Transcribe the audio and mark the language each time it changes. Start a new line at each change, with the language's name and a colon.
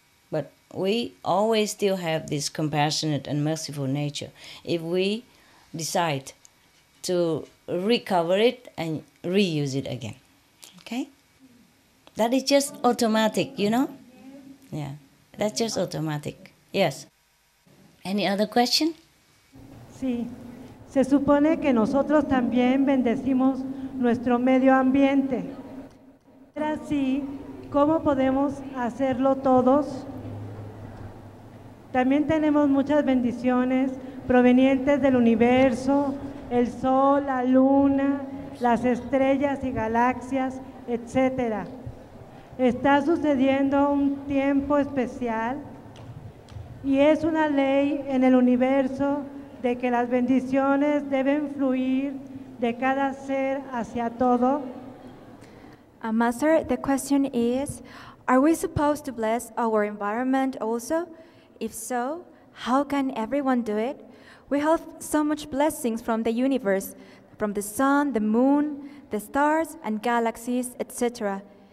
English: But we always still have this compassionate and merciful nature if we decide to recover it and reuse it again. Okay? That is just automatic, you know? Yeah, that's just automatic. Yes. Any other question?
Spanish: Sí, se supone que nosotros también bendecimos nuestro medio ambiente. Pero así, ¿cómo podemos hacerlo todos? También tenemos muchas bendiciones provenientes del universo, el sol, la luna, las estrellas y galaxias, etc. Está sucediendo un tiempo especial y es una ley en el universo de que las bendiciones deben fluir de cada ser hacia todo.
English: Master, the question is, are we supposed to bless our environment also? If so, how can everyone do it? We have so much blessings from the universe, from the sun, the moon, the stars and galaxies, etc.